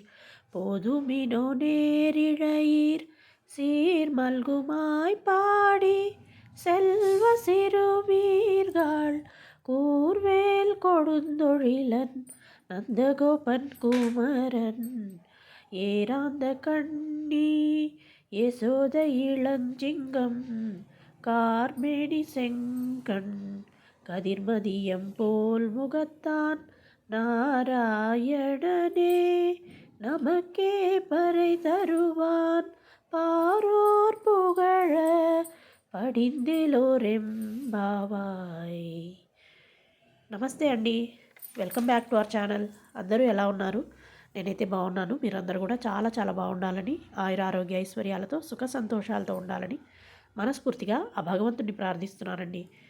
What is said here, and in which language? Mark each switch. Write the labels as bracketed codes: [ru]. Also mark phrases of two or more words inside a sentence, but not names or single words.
[ta] போதுமினோ நேரிழையீர் சீர் மல்குமாய் பாடி செல்வ சிறுமீர்கள் கூர்வேல் கொடுந்தொழிலன் நந்தகோபன் குமரன் ஏராந்த கண்ணி யசோத இளஞ்சிங்கம் கார்மேனி செங்கண் கதிர்மதியம் போல் முகத்தான் நாராயணனே நமக்கே பறை தருவான் பாரோர் புகழ పడిందిలోరెంబావాయ్. [te] నమస్తే అండి, [en] welcome back to our channel. [te] అందరూ ఎలా ఉన్నారు? నేనైతే బాగున్నాను. మీరందరూ కూడా చాలా చాలా బాగుండాలని, ఆయురారోగ్య ఐశ్వర్యాలతో సుఖ సంతోషాలతో ఉండాలని మనస్ఫూర్తిగా ఆ భగవంతుడిని ప్రార్థిస్తున్నానండి.